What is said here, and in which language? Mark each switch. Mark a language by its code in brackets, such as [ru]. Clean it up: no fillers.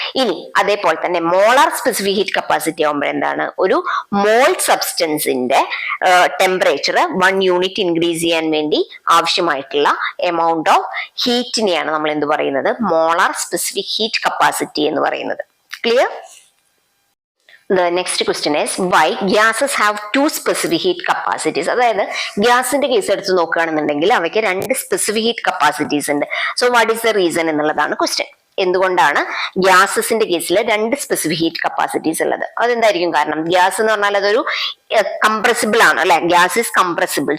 [ml] ഇനി അതേപോലെ തന്നെ മോളാർ സ്പെസിഫിക് ഹീറ്റ് കപ്പാസിറ്റി ആകുമ്പോൾ എന്താണ്? ഒരു മോൾ സബ്സ്റ്റൻസിന്റെ ടെമ്പറേച്ചർ 1 യൂണിറ്റ് ഇൻക്രീസ് ചെയ്യാൻ വേണ്ടി ആവശ്യമായിട്ടുള്ള എമൗണ്ട് ഓഫ് ഹീറ്റിനെയാണ് നമ്മൾ എന്ത് പറയുന്നത്? മോളാർ സ്പെസിഫിക് ഹീറ്റ് കപ്പാസിറ്റി എന്ന് പറയുന്നത്. Clear? [en] The next question is why gases have two specific heat capacities. [ml] അതായത് ഗ്യാസിന്റെ കേസ് എടുത്ത് നോക്കുകയാണെന്നുണ്ടെങ്കിൽ അവയ്ക്ക് രണ്ട് സ്പെസിഫിക് ഹീറ്റ് കപ്പാസിറ്റീസ് ഉണ്ട്. [en] so what is the reason [ml] എന്നുള്ളതാണ് ക്വസ്റ്റ്യൻ. എന്തുകൊണ്ടാണ് ഗ്യാസസിന്റെ കേസിൽ രണ്ട് സ്പെസിഫിക് ഹീറ്റ് കപ്പാസിറ്റീസ് ഉള്ളത്? അതെന്തായിരിക്കും കാരണം? ഗ്യാസ് എന്ന് പറഞ്ഞാൽ അതൊരു കംപ്രസിബിൾ ആണ് അല്ലെ? [en] Gas is compressible.